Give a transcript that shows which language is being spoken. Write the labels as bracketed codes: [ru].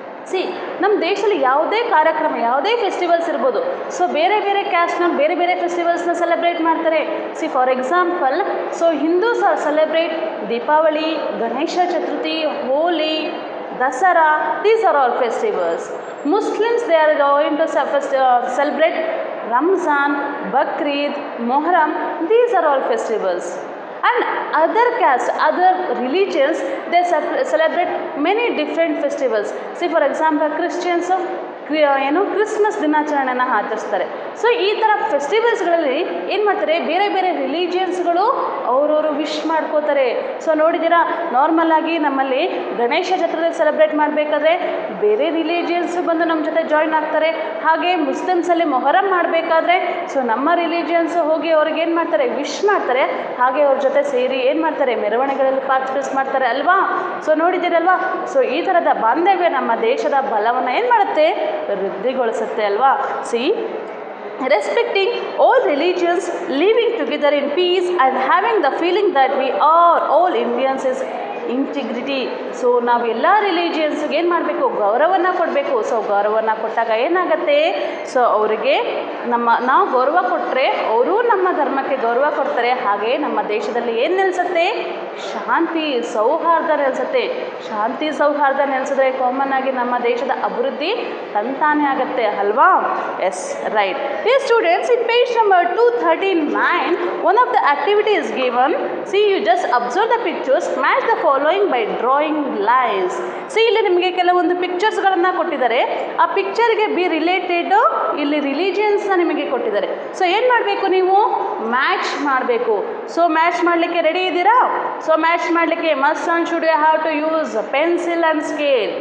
[kn] C, ನಮ್ಮ ದೇಶದಲ್ಲಿ ಯಾವುದೇ ಕಾರ್ಯಕ್ರಮ, ಯಾವುದೇ ಫೆಸ್ಟಿವಲ್ಸ್ ಇರ್ಬೋದು. ಸೊ ಬೇರೆ ಬೇರೆ ಕ್ಯಾಸ್ಟ್ನಲ್ಲಿ ಬೇರೆ ಬೇರೆ ಫೆಸ್ಟಿವಲ್ಸ್ನ ಸೆಲೆಬ್ರೇಟ್ ಮಾಡ್ತಾರೆ. [en] C for example, so Hindus R celebrate Deepavali, Ganesha Chaturthi, Holi, Dasara, these are all festivals. Muslims, they are going to celebrate Ramzan, Bakrid, Muharram, these are all festivals. And other castes, other religions, they celebrate many different festivals. See for example, Christians [kn] Christmas ದಿನಾಚರಣೆನ ಆಚರಿಸ್ತಾರೆ. So ಈ ಥರ ಫೆಸ್ಟಿವಲ್ಸ್ಗಳಲ್ಲಿ ಏನು ಮಾಡ್ತಾರೆ? ಬೇರೆ ಬೇರೆ ರಿಲಿಜಿಯನ್ಸ್ಗಳು ಅವರವರು wish ಮಾಡ್ಕೋತಾರೆ. So ನೋಡಿದ್ದೀರಾ, ನಾರ್ಮಲಾಗಿ ನಮ್ಮಲ್ಲಿ ಗಣೇಶ ಚತುರ್ಥಿ ಸೆಲೆಬ್ರೇಟ್ ಮಾಡಬೇಕಾದ್ರೆ ಬೇರೆ ರಿಲಿಜಿಯನ್ಸು ಬಂದು ನಮ್ಮ ಜೊತೆ ಜಾಯ್ನ್ ಆಗ್ತಾರೆ. ಹಾಗೆ ಮುಸ್ಲಿಮ್ಸಲ್ಲಿ ಮೊಹರಂ ಮಾಡಬೇಕಾದ್ರೆ ಸೊ ನಮ್ಮ ರಿಲಿಜಿಯನ್ಸು ಹೋಗಿ ಅವ್ರಿಗೆ ಏನು ಮಾಡ್ತಾರೆ? ವಿಶ್ ಮಾಡ್ತಾರೆ. ಹಾಗೆ ಅವ್ರ ಜೊತೆ ಸೇರಿ ಏನು ಮಾಡ್ತಾರೆ? ಮೆರವಣಿಗೆಗಳಲ್ಲಿ ಪಾರ್ಟಿಸಿಪೇಟ್ ಮಾಡ್ತಾರೆ ಅಲ್ವಾ? ಸೊ ನೋಡಿದ್ದೀರಲ್ವಾ? ಸೊ ಈ ಥರದ ಬಾಂಧವ್ಯ ನಮ್ಮ ದೇಶದ ಬಲವನ್ನು ಏನು ಮಾಡುತ್ತೆ? ವೃದ್ಧಿಗೊಳಿಸುತ್ತೆ ಅಲ್ವಾ? [en] See, respecting all religions, living together in peace and having the feeling that we are all Indians is integrity. [kn] So ನಾವೆಲ್ಲ ರಿಲಿಜಿಯನ್ಸ್ಗೆ ಏನು ಮಾಡಬೇಕು? ಗೌರವನ ಕೊಡಬೇಕು. ಸೊ ಗೌರವನ ಕೊಟ್ಟಾಗ ಏನಾಗುತ್ತೆ? ಸೊ ಅವರಿಗೆ ನಾವು ಗೌರವ ಕೊಟ್ಟರೆ ಅವರು ನಮ್ಮ ಧರ್ಮಕ್ಕೆ ಗೌರವ ಕೊಡ್ತಾರೆ, ಹಾಗೆ ನಮ್ಮ ದೇಶದಲ್ಲಿ ಏನು ನೆಲೆಸುತ್ತೆ? ಶಾಂತಿ ಸೌಹಾರ್ದ ನೆಲೆಸುತ್ತೆ. ಶಾಂತಿ ಸೌಹಾರ್ದ ನೆಲೆಸಿದ್ರೆ ಕಾಮನ್ ಆಗಿ ನಮ್ಮ ದೇಶದ ಅಭಿವೃದ್ಧಿ ತಂತಾನೇ ಆಗುತ್ತೆ ಅಲ್ವಾ? [en] Yes, right. ಈ students, in page number 239 one of the activity is given. See, you just observe the pictures, match the following by drawing lines. [kn] See, ಇಲ್ಲಿ ನಿಮಗೆ ಕೆಲವೊಂದು ಪಿಕ್ಚರ್ಸ್ಗಳನ್ನು ಕೊಟ್ಟಿದ್ದಾರೆ. ಆ ಪಿಕ್ಚರ್ಗೆ ಬಿ ರಿಲೇಟೆಡ್ ಇಲ್ಲಿ ರಿಲಿಜಿಯನ್ಸ್ನ ನಿಮಗೆ ಕೊಟ್ಟಿದ್ದಾರೆ. ಸೊ ಏನು ಮಾಡಬೇಕು, ನೀವು ಮ್ಯಾಚ್ ಮಾಡಬೇಕು. ಸೊ ಮ್ಯಾಚ್ ಮಾಡಲಿಕ್ಕೆ ರೆಡಿ ಇದ್ದೀರಾ? [en] So match ಮಾಡಲಿಕ್ಕೆ must and should you have to use pencil and scale.